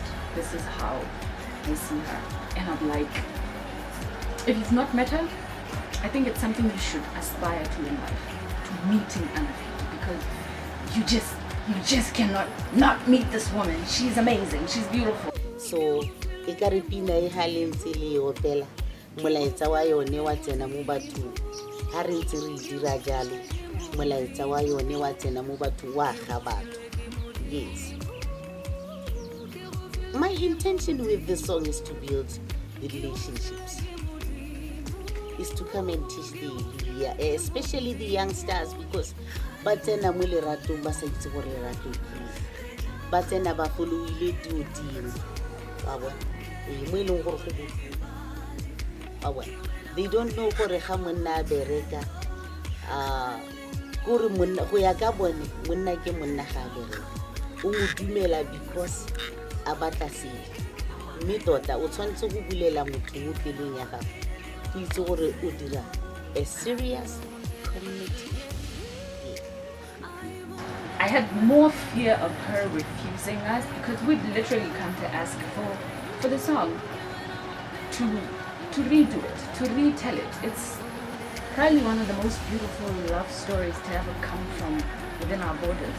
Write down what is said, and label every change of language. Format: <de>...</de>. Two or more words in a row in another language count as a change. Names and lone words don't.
<en>This is how I see her, and I'm like, if you've not met her, I think it's something you should aspire to in life, to meeting Anafiki, because you just cannot not meet this woman. She's amazing, she's beautiful.</en> <tn>So e ka re pina e halentse le opela molaetsa wa yone wa tsena mo bathong ha re ntse re dira jalo molaetsa wa yone wa tsena mo bathong wa ga batho.</tn> <en>Yes, my intention with this song is to build the relationships, is to come and teach the especially the youngsters, because</en> <tn>ba tsena mo leratong ba sa itse gore lerato ke ba tsena ba follow-ile diodimo.</tn> <en>They don't know</en> <tn>gore ga monna a bereka gore monna go ya ka bone monna ke monna ga a bereka o mo dumela because a batla sele, mme tota o tshwanetse go bulela motho mo pelong ya gago go itse gore o dira</tn> <en>a serious community. I had more fear of her refusing us, because we'd literally come to ask for the song, to redo it, to retell it. It's probably one of the most beautiful love stories to ever come from within our borders.</en>